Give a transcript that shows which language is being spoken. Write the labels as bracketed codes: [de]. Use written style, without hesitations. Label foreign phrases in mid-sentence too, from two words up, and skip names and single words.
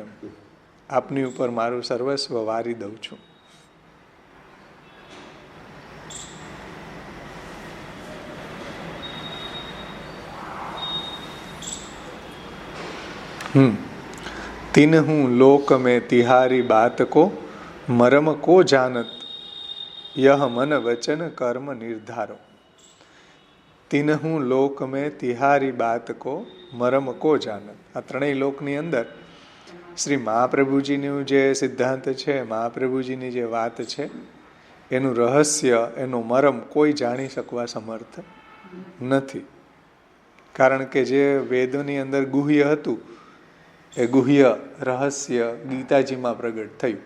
[gu] એમ આપની ઉપર મારું સર્વસ્વ વારી દઉં છું. [bra] तिन हूँ लोक में तिहारी बात को मरम को जानत यह मन वचन कर्म निर्धारो. तिन हूँ लोक में तिहारी बात को मरम को जानत. [gu] આ ત્રણેય લોકની અંદર શ્રી મહાપ્રભુજીનું જે સિદ્ધાંત છે, મહાપ્રભુજીની જે વાત છે, એનું રહસ્ય, એનો મરમ કોઈ જાણી શકવા સમર્થ નથી. કારણ કે જે વેદોની અંદર ગુહ્ય હતું એ ગુહ્ય રહસ્ય ગીતાજીમાં પ્રગટ થયું.